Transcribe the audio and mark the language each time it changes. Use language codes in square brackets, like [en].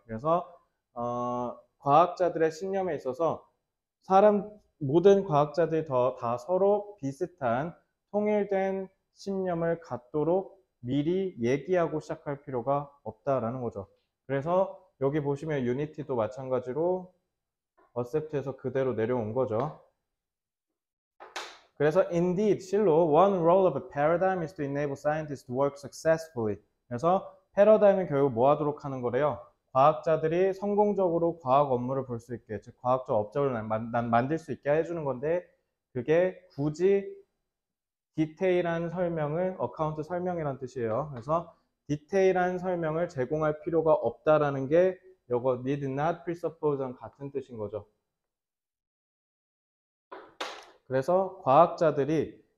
[ko] 그래서 과학자들의 신념에 있어서 모든 과학자들이 다 서로 비슷한 통일된 신념을 갖도록 미리 얘기하고 시작할 필요가 없다라는 거죠. 그래서 여기 보시면 유니티도 마찬가지로 accept에서 그대로 내려온 거죠. 그래서 [en] indeed, [ko] 실로 [en] one role of a paradigm is to enable scientists to work successfully. [ko] 그래서 패러다임은 결국 뭐 하도록 하는 거래요? 과학자들이 성공적으로 과학 업무를 볼 수 있게, 즉 과학적 업적을 만들 수 있게 해주는 건데 그게 굳이 디테일한 설명을, 어카운트 설명이란 뜻이에요. 그래서 디테일한 설명을 제공할 필요가 없다라는 게 이거 [en] need not presuppose [ko] 랑 같은 뜻인 거죠. 그래서 과학자들이